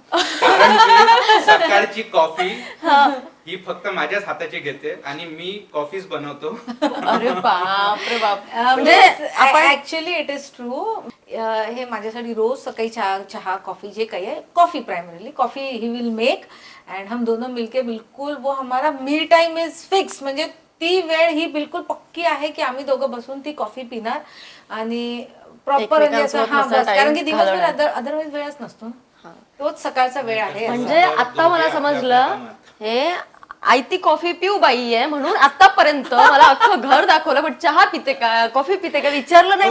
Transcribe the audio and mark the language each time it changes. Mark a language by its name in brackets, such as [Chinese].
[Marathi] कारण की सकाळची कॉफी ही फक्त माझ्याच हाताची घेते आणि मी कॉफीच बनवतो. अरे बाप रे बाप. म्हणजे [English] Actually it is true. [Marathi] हे माझ्यासाठी रोज सकाळी चहा कॉफी जे काही आहे, coffee [English] Primarily coffee he will make. [Hindi] And हम दोनों मिलके बिल्कुल वो हमारा [English] Me time is fix. [Marathi] म्हणजे ती वेळ ही बिलकुल पक्की आहे की आम्ही दोघं बसून ती कॉफी पिणार आणि प्रॉपर. कारण की दिवसभर अदरवाईज वेळच नसतो ना, तोच सकाळचा वेळ आहे. म्हणजे आता मला समजलं, हे आयती कॉफी पिऊ बाई आहे म्हणून आतापर्यंत मला अख्खं घर दाखवलं, पण चहा पिते का, कॉफी पिते का विचारलं नाही.